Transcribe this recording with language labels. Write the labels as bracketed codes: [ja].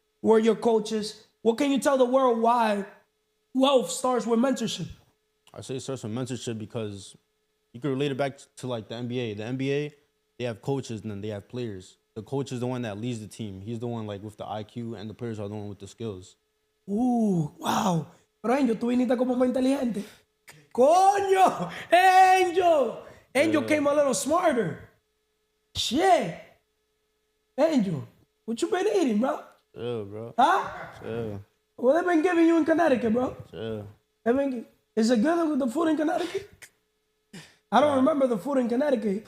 [en] We're your coaches. What can you tell the world why wealth starts with mentorship? I say it starts with mentorship because you can relate it back to like the NBA. The NBA, they have coaches and then they have players. The coach is the one that leads the team. He's the one like with the IQ and the players are the one with the skills. Wow. [es] Pero Angel, tú viniste como más inteligente. Coño, Angel. [en] Angel came a little smarter. Shit. Angel, what you been eating, bro? Yeah, bro. Huh? Yeah. What they been giving you in Connecticut, bro? Yeah. Is it good with the food in Connecticut? I don't remember the food in Connecticut.